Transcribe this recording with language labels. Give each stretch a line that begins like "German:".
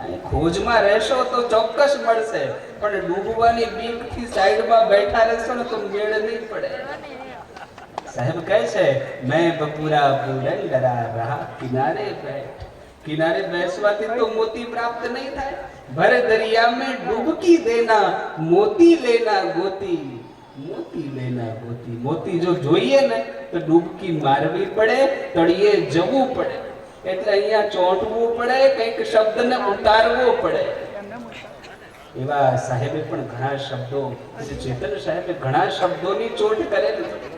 Gujarati: ખોજમાં રહેશો તો ચોક્કસ મળશે, પણ ડૂબવાની બીકથી સાઈડમાં બેઠા રહેશો ને તો મેળ નહીં પડે. સાહેબ કહે છે
Hindi: મેં બપુરા પૂરન ડરા રહા કિનારે બેઠ.
Gujarati: કિનારે બેસવાથી તો મોતી પ્રાપ્ત નહીં થાય.
Hindi: ભરે દરિયા में डुबकी देना, मोती लेना गोती. મોતી લેના ગોતી.
Gujarati: મોતી જો જોઈએ ને તો ડૂબકી મારવી પડે, તળિયે જવું પડે. એટલે અહીંયા ચોંટવું પડે, કંઈક શબ્દને ઉતારવો પડે. એવા સાહેબે પણ ઘણા શબ્દો, ચેતન સાહેબે ઘણા શબ્દોની ચોટ કરેલી.